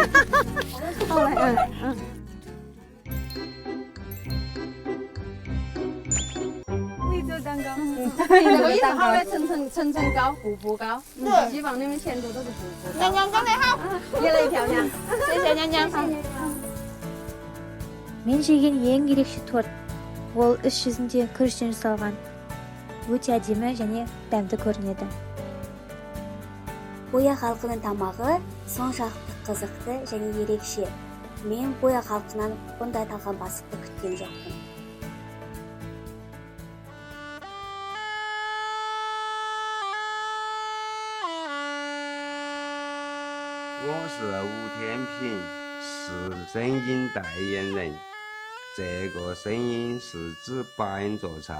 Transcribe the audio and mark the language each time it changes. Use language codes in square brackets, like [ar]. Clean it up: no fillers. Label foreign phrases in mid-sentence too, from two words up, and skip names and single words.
[zh] 好嘞，贵州蛋糕，这个也是好的，层层高，步步高。对，希望你们前途都是步步高。娘娘长得好，越来越漂亮。谢谢娘娘。 [kk] Мен жеген ең ерекше торт. Ол іс жүзінде күріштен жасалған. Өте әдемі және дәмді көрінеді. Боя халқының тамағы соншалықты қызықты және ерекше. Мен Боя халқынан бұндай тағам басықты күткен жоқпын. [zh] 我是吴天平，是声音代言人。这个声音是指8音座唱。